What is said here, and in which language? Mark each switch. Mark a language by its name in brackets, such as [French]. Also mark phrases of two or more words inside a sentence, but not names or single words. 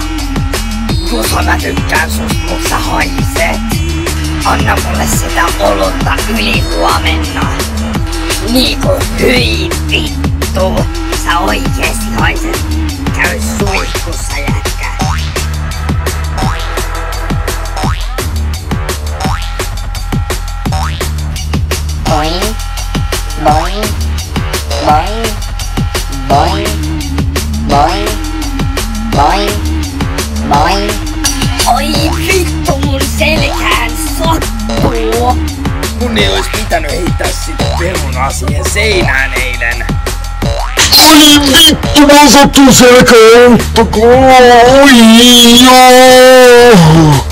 [Finnish] Juso, mä tykkään sust, mut sä haiset. Anna mulle sitä olutta yli huomenna. Niinku hyi vittu. Sä oikeesti haiset. Käy suihkussa jätkä. Boing, boing, boing, boing, boing, boing, boing. Oi vittu, mun selkään sattuu. Mun ei ois pitänyt heittää sitä perunaa siihen seinään eilen. Oi vittu, mä sattuu selkään, ottakaa. Oi joo.